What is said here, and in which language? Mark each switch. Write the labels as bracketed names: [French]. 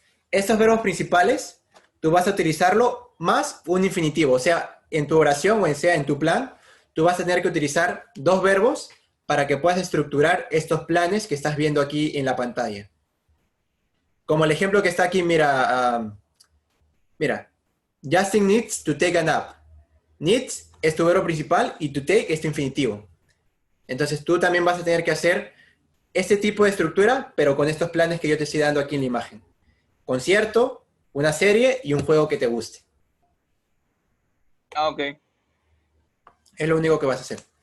[Spanish] Estos verbos principales, tú vas a utilizarlo más un infinitivo. O sea, en tu oración o sea en tu plan, tú vas a tener que utilizar dos verbos para que puedas estructurar estos planes que estás viendo aquí en la pantalla. Como el ejemplo que está aquí, mira. [English] Justin needs to take a nap. [Spanish] Needs es tu verbo principal y to take es tu infinitivo. Entonces tú también vas a tener que hacer este tipo de estructura, pero con estos planes que yo te estoy dando aquí en la imagen. Concierto, una serie y un juego que te guste. Ah, ok. Es lo único que vas a hacer.